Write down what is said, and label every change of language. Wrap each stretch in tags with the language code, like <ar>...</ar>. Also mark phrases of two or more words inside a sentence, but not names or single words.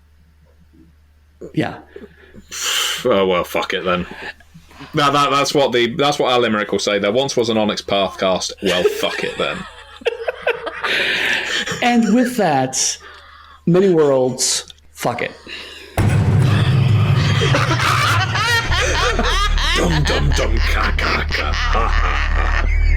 <en>Yeah. Oh, well, fuck it then. That's what our limerick will say. There once was an Onyx Pathcast. Well, fuck it then. And with that, many worlds, fuck it. Dum dum dum ka ka ka ha ha ha.</en>